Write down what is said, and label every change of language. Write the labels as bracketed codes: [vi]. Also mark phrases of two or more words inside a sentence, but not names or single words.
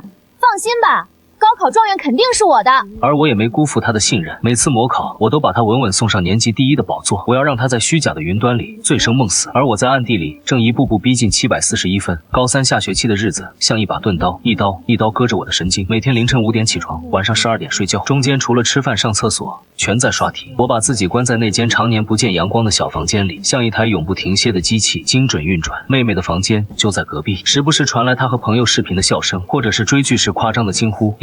[zh] 放心吧，高考狀元肯定是我的。而我也沒辜負她的信任，每次模考我都把她穩穩送上年級第一的寶座，我要讓她在虛假的雲端裡醉生夢死，而我在暗地裡正一步步逼近741分。高3下學期的日子像一把鈍刀，一刀一刀割着我的神經。每天凌晨5點起床，晚上12點睡覺，中間除了吃飯上廁所全在刷題。我把自己關在那間常年不見陽光的小房間裡，像一台永不停歇的機器，精準運轉。妹妹的房間就在隔壁，時不時傳來她和朋友視頻的笑聲，或者是追劇時誇張的驚呼。